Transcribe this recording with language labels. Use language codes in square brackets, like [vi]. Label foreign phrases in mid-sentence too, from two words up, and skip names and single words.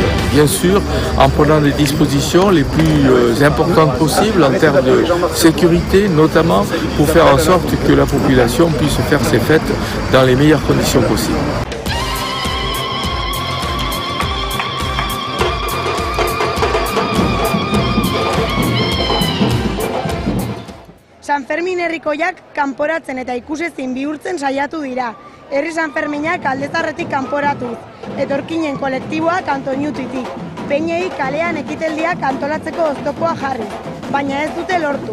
[fr] bien sûr en prenant des dispositions les plus importantes possibles en termes de sécurité, notamment pour faire en sorte que la population puisse faire ses fêtes dans les meilleures conditions possibles. [eu] San Fermin herrikoiak kanporatzen eta ikusezin bihurtzen saiatu dira. Herri San Ferminak aldezarretik kanporatuz, etorkinen kolektiboak Antoñutitik, peinei kalean ekiteldiak antolatzeko oztopoa jarri, baina ez dute lortu.